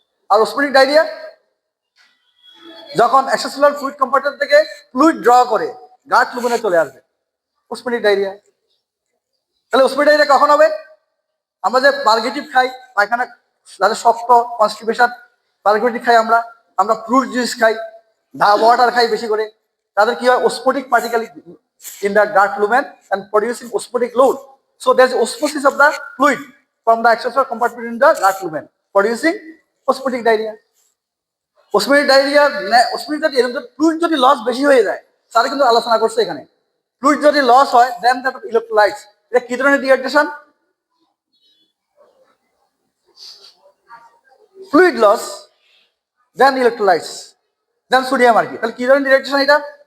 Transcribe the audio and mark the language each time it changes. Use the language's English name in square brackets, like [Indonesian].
[Bangla] আর osmotic diarrhoea যখন extracellular fluid compartment থেকে fluid draw করে গাট লুমেনে চলে আসবে, অসমোটিক ডায়রিয়া। তাহলে অসমোটিক ডায়রিয়া কখন হবে? আমরা যে পার্গেটিভ খাই, পায়খানা যাদের শক্ত কনস্টিপেশন, পার্গেটিভ খাই আমরা, আমরা ফ্রুট জুস খাই, ওয়াটার খাই বেশি করে, তাদের কি হয়? [English] Osmotic particle in the gut lumen and producing osmotic load. So there's osmosis of the fluid from the extracellular compartment in the gut lumen, producing osmotic diarrhea. Osmotic diarrhea, osmotic [Bangla] যদি fluid যদি loss বেশি হয়ে যায়, sir কিন্তু আলোচনা করছে এখানে, fluid যদি লস হয়, [English] Then that electrolytes. [Bangla] এটা কি ধরনের ডিহাইড্রেশন? ফ্লুইড লস, দেন ইলেকট্রোলাইটস, দেন সোডিয়াম আর কি। তাহলে কি ধরনের ডিহাইড্রেশন এটা?